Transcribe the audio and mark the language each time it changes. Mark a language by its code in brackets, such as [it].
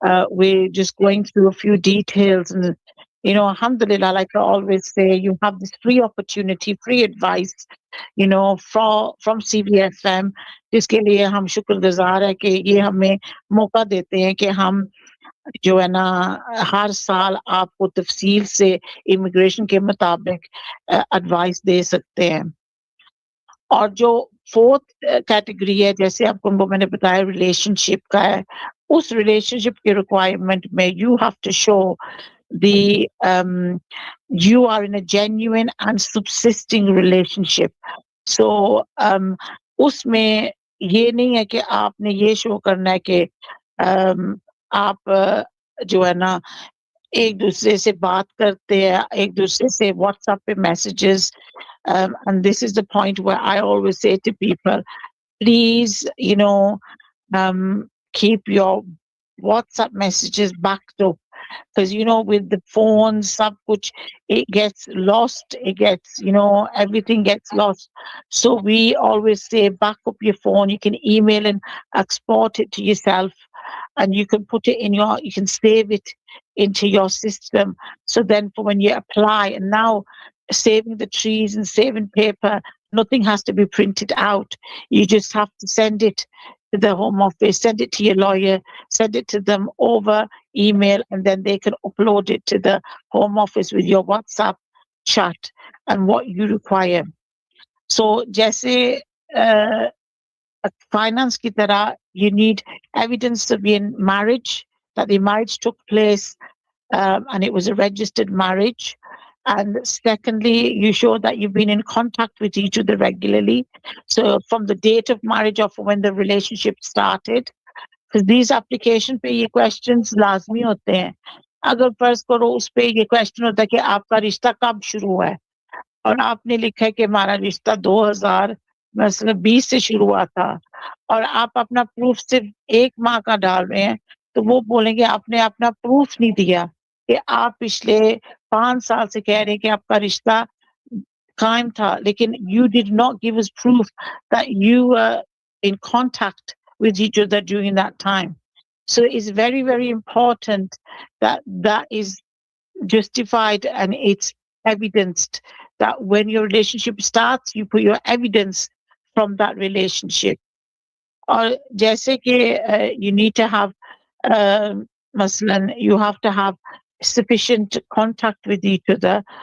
[en] we're just going through a few details, and alhamdulillah, like I always say, you have this free opportunity, free advice, from CVFM, [hi] जिसके लिए हम शुक्रगुजार है कि ये हमें मौका देते हैं कि हम जो है ना हर साल आपको तफसील से इमिग्रेशन के मुताबिक एडवाइस दे सकते हैं. और जो 4th कैटेगरी है, जैसे आपको मैंने बताया रिलेशनशिप का है, उस relationship के requirement में [en] you have to show the you are in a genuine and subsisting relationship. [hi] So उसमें ये नहीं है कि आपने ये शो करना है कि आप जो है ना एक दूसरे से बात करते हैं, एक दूसरे से WhatsApp पे messages, [en] and this is the point where I always say to people, please, you know, keep your WhatsApp messages backed up. Because, you know, with the phones, [hi] sab kuch, [en] it gets lost, it gets, you know, everything gets lost. So we always say back up your phone. You can email and export it to yourself, and you can put it in your, you can save it into your system. So then for when you apply, and now saving the trees and saving paper, nothing has to be printed out. You just have to send it to the Home Office, send it to your lawyer, send it to them over email, and then they can upload it to the Home Office with your WhatsApp chat and what you require. So [hi] जैसे finance की तरह, [en] you need evidence of your marriage, that the marriage took place and it was a registered marriage. And secondly, you show that you've been in contact with each other regularly. So from the date of marriage or from when the relationship started, because these application [hi] पे ये questions लाजमी होते हैं. [en] अगर फर्ज करो उस पे ये question होता है कि आपका रिश्ता कब शुरू हुआ है, और आपने लिखा है कि हमारा रिश्ता 2020 से शुरू हुआ था, और आप अपना प्रूफ सिर्फ 1 माह का डाल रहे हैं, तो वो बोलेंगे आपने अपना प्रूफ नहीं दिया कि आप पिछले 5 साल से कह रहे हैं कि आपका रिश्ता कायम था, लेकिन you did not give us proof that you were in contact with each other during that time. So it's very, very important that that is justified and it's evidenced, that when your relationship starts, you put your evidence from that relationship. Or [hi] जैसे कि [en] you need to have, maslan, you have to have sufficient contact with each other.